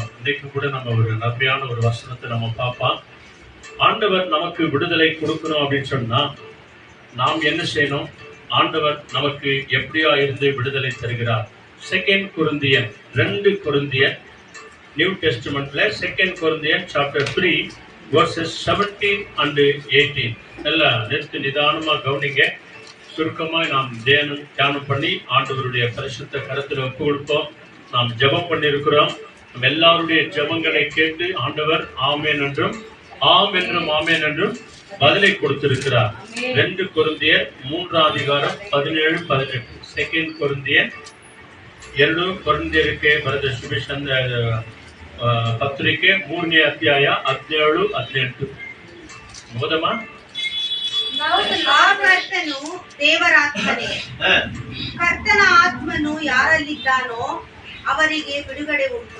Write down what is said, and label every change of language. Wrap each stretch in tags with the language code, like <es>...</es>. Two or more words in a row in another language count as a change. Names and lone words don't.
<ta>இன்றைக்கு கூட நம்ம ஒரு நன்மையான ஒரு வசனத்தை நம்ம பார்ப்போம். ஆண்டவர் நமக்கு விடுதலை கொடுக்கணும் அப்படின்னு சொன்னா நாம் என்ன செய்யணும்? ஆண்டவர் நமக்கு எப்படியா இருந்து விடுதலை தருகிறார். 2 கொரிந்தியர் 2 கொரிந்தியர் நியூ டெஸ்டமெண்ட்ல 2 கொரிந்தியர் சாப்டர் 3</ta> <en>verses 17 and 18</en> <ta>எல்லாம் நிறுத்தி நிதானமா கவனிங்க. சுருக்கமாக நாம் தியானம் பண்ணி ஆண்டவருடைய பரிசுத்த கரத்தில் ஒப்பு கொடுப்போம். நாம் ஜெபம் பண்ணியிருக்கிறோம். நம்ம எல்லாருடைய ஜெபங்களை கேட்டு ஆண்டவர் ஆமேன் என்றும் ஆமேன் என்றும் பதிலை கொடுத்திருக்கிறார். 2 கொரிந்தியர் 3 அதிகாரம் 17-18.</ta> <kn>2 கொரிந்தியர் 2 ಕೊರಿಂಥಿಯರಿಗೆ ಬರೆದ ಸುವಿಶೇಷ ಪತ್ರಿಕೆ 3ನೇ ಅಧ್ಯಾಯ 17-18 ಓದಮ್ಮ. ಕರ್ತನು ದೇವರಾತ್ಮನೇ, ಕರ್ತನ ಆತ್ಮನು ಯಾರಲ್ಲಿದ್ದಾನೋ ಅವರಿಗೆ ಬಿಡುಗಡೆ ಉಂಟು.</kn>